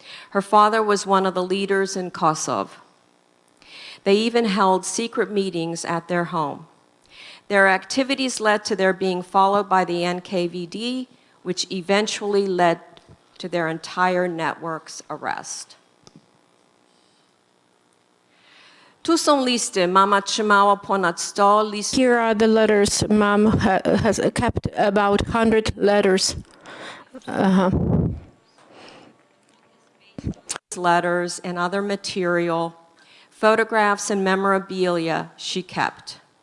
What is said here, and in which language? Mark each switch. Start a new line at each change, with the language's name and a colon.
English: Her father was one of the leaders in Kosovo. They even held secret meetings at their home. Their activities led to their being followed by the NKVD, which eventually led to their entire network's arrest.
Polish: Tu są listy. Mama trzymała ponad 100 listów.
English: Here are the letters. Mom has kept about 100 letters. Letters and other material, photographs and memorabilia she kept.